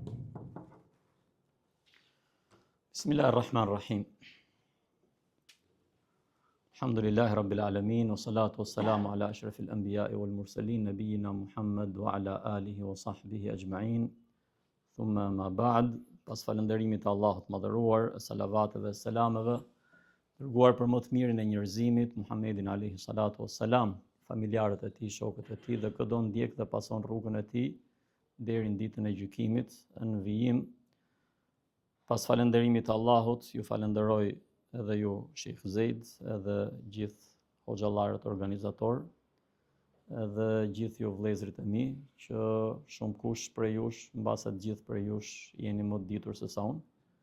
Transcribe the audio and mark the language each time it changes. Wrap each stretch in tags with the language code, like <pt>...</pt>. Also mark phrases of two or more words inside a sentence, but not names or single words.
<ar>Bismillahirrahmanirrahim. الحمد لله رب العالمين والصلاة والسلام على أشرف الأنبياء والمرسلين نبينا محمد وعلى آله وصحبه أجمعين ثم أما بعد,</ar> <sq>pas falënderimit të Allahut madhëruar, salavateve, selameve, dërguar për më të mirin e njerëzimit, Muhammedin</sq> <ar>عليه الصلاة والسلام,</ar> <sq>familjarët e tij, shokët e tij dhe çdo ndjek dhe pason rrugën e tij deri në ditën e gjykimit, në vijim. Pas falënderimit të Allahut, ju falenderoj edhe ju Sheikh Zeid, edhe gjithë hoxhallarët organizator, edhe gjithë ju vëllezërit e mi, që shumë kush prej jush, mbase të gjithë prej jush jeni më të ditur se sa unë.</sq>